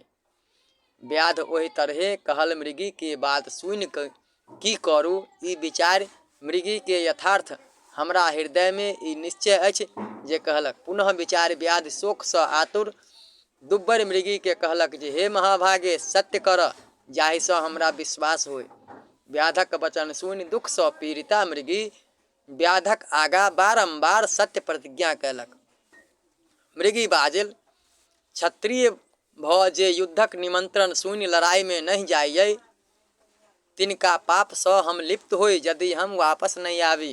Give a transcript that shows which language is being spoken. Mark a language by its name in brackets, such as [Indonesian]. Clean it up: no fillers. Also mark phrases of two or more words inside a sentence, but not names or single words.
[Maithili] व्याध ओहि तरहे कहल मृगी के बात सुनि कऽ की करू ई विचार मृगी के यथार्थ हमरा हृदय में ई निश्चय अछि जे कहलक। पुनः विचार व्याध शोक सँ आतुर दुब्बर मृगी के कहलक जे, हे महाभागे, सत्य कर, जाहि सँ हमरा विश्वास होय। व्याधक वचन सुनि दुख सँ पीड़िता मृगी व्याधक आगा बारंबार सत्य प्रतिज्ञा कयलक। मृगी बाजल, क्षत्रिय भ जे युद्धक निमंत्रण सुनि लड़ाई में नहीं जाइए, तिनका पाप सँ हम लिप्त होय यदि हम वापस नहीं आवी।